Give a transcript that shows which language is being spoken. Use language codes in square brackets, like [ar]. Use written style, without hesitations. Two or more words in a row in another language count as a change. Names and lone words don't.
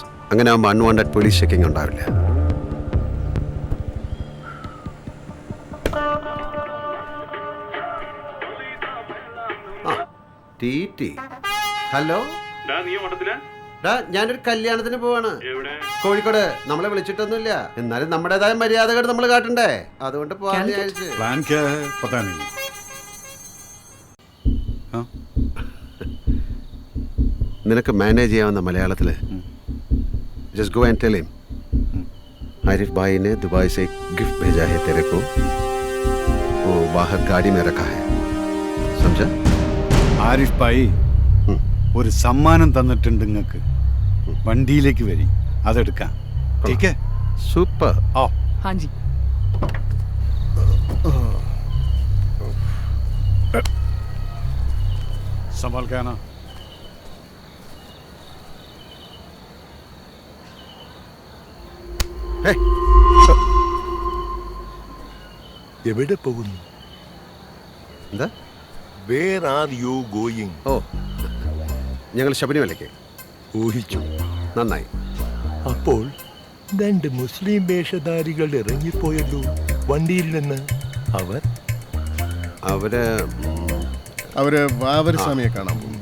[ml] അങ്ങനെ ആകുമ്പോൾ അൺവാണ്ടഡ് പോലീസ് ചെക്കിംഗ് ഉണ്ടാവില്ല. ഹലോ, ഞാനൊരു കല്യാണത്തിന് പോവാണ് കോഴിക്കോട്. നമ്മളെ വിളിച്ചിട്ടൊന്നുമില്ല, എന്നാലും നമ്മുടേതായ മര്യാദകൾ നമ്മൾ കാട്ടണ്ടേ, അതുകൊണ്ട് പോവാന്ന് വിചാരിച്ചു. നിനക്ക് മാനേജ് ചെയ്യാവുന്ന മലയാളത്തില് [en] just go and tell him [hi] आरिफ भाई ने दुबई से एक गिफ्ट भेजा है तेरे को, वो बाहर गाड़ी में रखा है, समझा? [ml] ആരിഫ് ഭായി ഒരു സമ്മാനം തന്നിട്ടുണ്ട് നിങ്ങൾക്ക്, വണ്ടിയിലേക്ക് വരി, അതെടുക്കാം. [hi] ठीक है? सुपर. आओ. हाँ जी. संभाल के आना. [ml] എവിടെ പോകുന്നു? എന്താ? [en] Where are you going? [ml] ഓ, ഞങ്ങൾ ശബരിമലയ്ക്ക്. ഊഹിച്ചു. നന്നായി. അപ്പോൾ 2 മുസ്ലിം വേഷധാരികൾ ഇറങ്ങിപ്പോയല്ലോ വണ്ടിയിൽ നിന്ന്. അവര് വാവരസ്വാമിയെ കാണാൻ പോകും.